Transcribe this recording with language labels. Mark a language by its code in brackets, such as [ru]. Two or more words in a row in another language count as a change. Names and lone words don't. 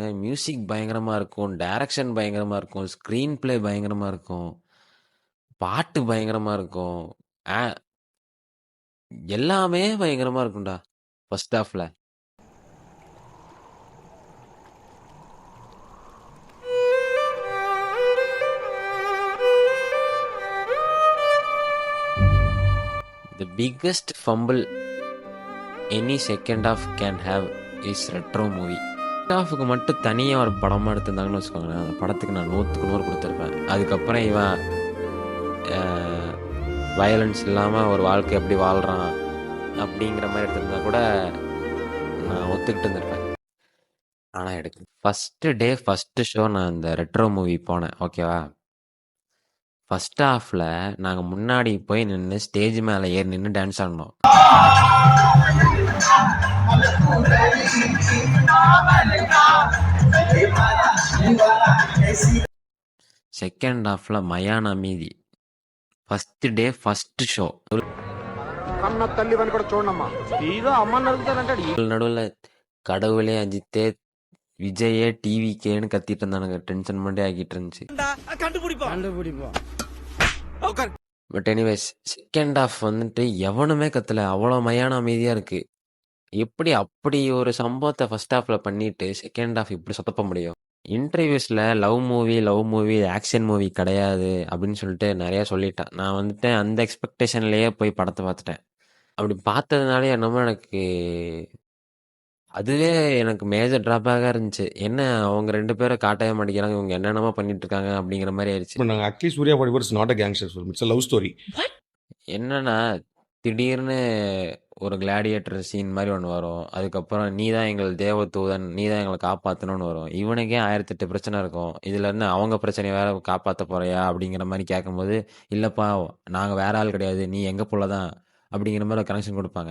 [ta] மியூசிக் பயங்கரமா இருக்கும், டைரக்ஷன் பயங்கரமா இருக்கும், [en] screen play [ta] பயங்கரமா இருக்கும், பாட்டு பயங்கரமா இருக்கும், ஆ- எல்லாமே பயங்கரமா இருக்கும்டா [en] first halfல. the biggest fumble any second half can have is Retro movie. [ta] ஹாஃபுக்கு மட்டும் தனியாக ஒரு படமாக எடுத்திருந்தாங்கன்னு வச்சுக்கோங்களேன், அந்த படத்துக்கு நான் 100க்கு 100 கொடுத்துருப்பேன். அதுக்கப்புறம் இவன் வயலன்ஸ் இல்லாமல் ஒரு வாழ்க்கை எப்படி வாழ்கிறான் அப்படிங்கிற மாதிரி எடுத்திருந்தா கூட நான் ஒத்துக்கிட்டு இருந்திருப்பேன். ஆனால் எடுக்கு [en] first day first show [ta] நான் இந்த ரெட்ரோ மூவி போனேன், ஓகேவா. [en] first halfில் [ta] நாங்கள் முன்னாடி போய் நின்று ஸ்டேஜ் மேலே ஏறி நின்று டான்ஸ் ஆடினோம். [en] second halfல [ta] மயான அமைதி. [en] first day first show [te] కన్న తల్లివని కూడా చూడమ్మా హీరో అమ్మని అడుగుతానంటాడు [ta] நடுவில் கடவுளே அஜித்தே விஜயே டிவிகேன்னு கத்திட்டு இருந்தானுங்க. டென்ஷன் பண்ணி ஆகிட்டு இருந்துச்சு. [en] but anyways second half [ta] வந்துட்டு எவனுமே கத்தல, அவ்வளோ மயான அமைதியா இருக்கு. எப்படி அப்படி ஒரு சம்பவத்தை [en] first halfல [ta] பண்ணிட்டு [en] second half [ta] இப்படி சொதப்ப முடியும்? இன்டர்வியூஸ்ல [en] love movie action movie [ta] கிடையாது அப்படின்னு சொல்லிட்டு நிறைய சொல்லிட்டான். நான் வந்துட்டு அந்த எக்ஸ்பெக்டேஷன்லயே போய் படத்தை பார்த்துட்டேன். அப்படி பார்த்ததுனாலே என்னமோ எனக்கு அதுவே எனக்கு [en] major drawbackஆக [ta] இருந்துச்சு. என்ன அவங்க 2 பேரும் காட்டவே மாட்டேங்கிறாங்க, இவங்க என்னென்னமோ பண்ணிட்டு இருக்காங்க அப்படிங்கிற மாதிரி ஆயிடுச்சு. [en] Actually, Surya Padivar is not a gangster film. It's a love story. [ta] என்னன்னா திடீர்னு ஒரு [en] gladiator scene [ta] மாதிரி ஒன்று வரும். அதுக்கப்புறம் நீ தான் எங்கள் தேவதூதன், நீ தான் எங்களை காப்பாற்றணும்னு வரும். இவனுக்கே 1008 பிரச்சனை இருக்கும். இதுல இருந்து அவங்க பிரச்சனையை வேற காப்பாற்ற போறியா அப்படிங்கிற மாதிரி கேட்கும்போது, இல்லப்பா நாங்கள் வேற ஆள் கிடையாது, நீ எங்க புள்ள தான் அப்படிங்கிற மாதிரி கனெக்ஷன் கொடுப்பாங்க.